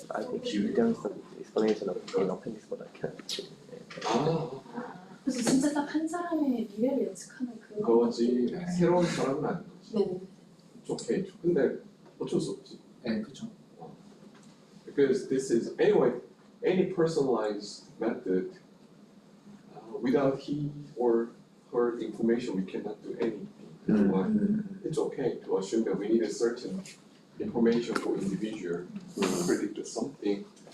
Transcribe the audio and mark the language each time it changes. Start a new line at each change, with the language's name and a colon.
English: I think there's some explanation of in appendix, but I can't.
Korean: 그래서 진짜 딱 한 사람의 미래를 예측하는 그런 그거지 새로운 사람은 아닌 거지. 네. 오케이. 근데 어쩔 수 없지. 네, 그렇죠.
English: Because this is anyway any personalized method without he or her information we cannot do anything. But it's okay to assume that we need a certain information for individual to predict something.